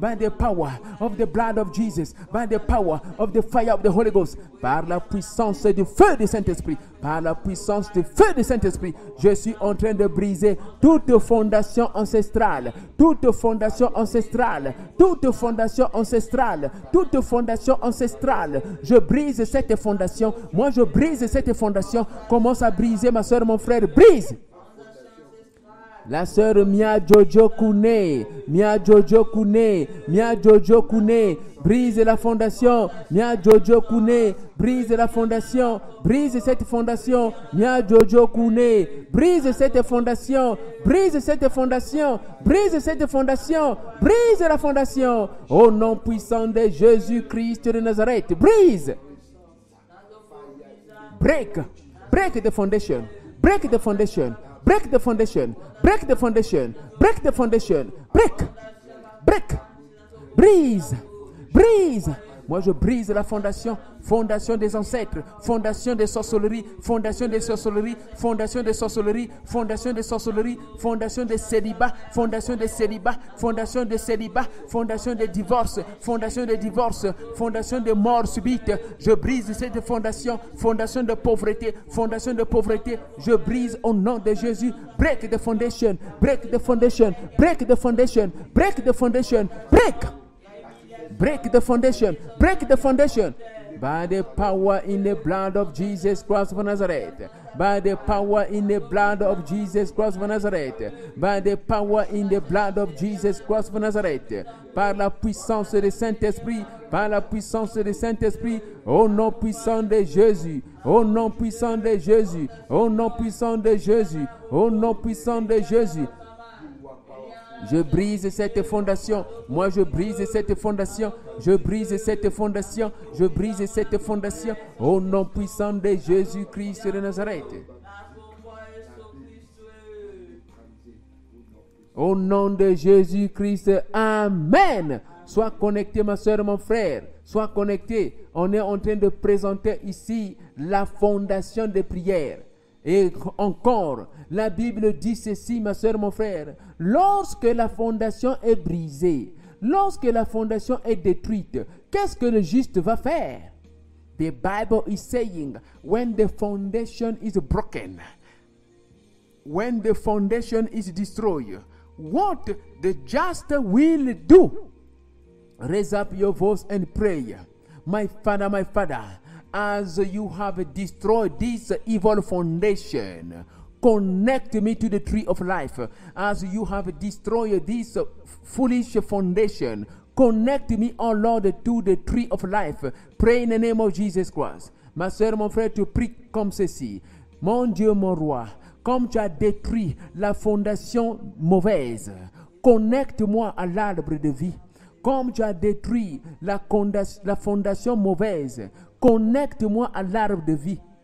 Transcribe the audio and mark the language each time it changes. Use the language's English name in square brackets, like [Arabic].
[English] By the power of the blood of Jesus. By the power of the fire of the Holy Ghost. [French] Par la puissance du feu du Saint-Esprit. Par la puissance du feu du Saint-Esprit. Je suis en train de briser toute fondation ancestrale. Toute fondation ancestrale. Toute fondation ancestrale. Toute fondation ancestrale. Je brise cette fondation. Moi, je brise cette fondation. Commence à briser, ma soeur, mon frère. Brise. La sœur Mia Jojo Kune, Mia Jojo Kune, Mia Jojo Kune, brise la fondation, Mia Jojo Kune, brise la fondation, brise cette fondation, Mia Jojo Kune, brise cette fondation, brise cette fondation, brise cette fondation, brise la fondation, au nom puissant de Jésus-Christ de Nazareth, brise. [English] Break the foundation, break the foundation. Break the foundation. Break the foundation. Break the foundation. [French] Break. Brise. Moi, je brise la fondation. Fondation des ancêtres. Fondation des sorcelleries. Fondation des sorcelleries. Fondation des sorcelleries. Fondation des sorcelleries. Fondation des célibats. Fondation des célibats. Fondation des célibats. Fondation des divorces. Fondation des divorces. Fondation des morts subites. Je brise cette fondation. Fondation de pauvreté. Fondation de pauvreté. Je brise au nom de Jésus. [English] Break the foundation. Break the foundation. Break the foundation. Break the foundation. Break. Break the foundation. Break the foundation. By the power in the blood of Jesus Christ of Nazareth. by the power in the blood of Jesus Christ of Nazareth, [French] by the power in the blood of Jesus Christ of Nazareth, par la puissance du Saint-Esprit, par la puissance du Saint-Esprit, au nom puissant de Jésus, au nom puissant de Jésus, au nom puissant de Jésus, au nom puissant de Jésus. Je brise cette fondation. Moi, je brise cette fondation. Je brise cette fondation. Je brise cette fondation. Au nom puissant de Jésus-Christ de Nazareth. Au nom de Jésus-Christ. Amen. Sois connecté, ma soeur, mon frère. Sois connecté. On est en train de présenter ici la fondation des prières. Et encore, la Bible dit ceci, ma soeur, mon frère. Lorsque la fondation est brisée, lorsque la fondation est détruite, qu'est-ce que le juste va faire? [English] The Bible is saying, when the foundation is broken, when the foundation is destroyed, what the just will do? Raise up your voice and pray. My Father, as you have destroyed this evil foundation, connect me to the tree of life. As you have destroyed this foolish foundation, connect me, oh Lord, to the tree of life. Pray in the name of Jesus Christ. [French] Ma soeur, mon frère, tu pries comme ceci. Mon Dieu, mon roi, comme tu as détruit la fondation mauvaise, connecte-moi à l'arbre de vie. Comme tu as détruit la fondation mauvaise, connecte-moi à l'arbre de vie.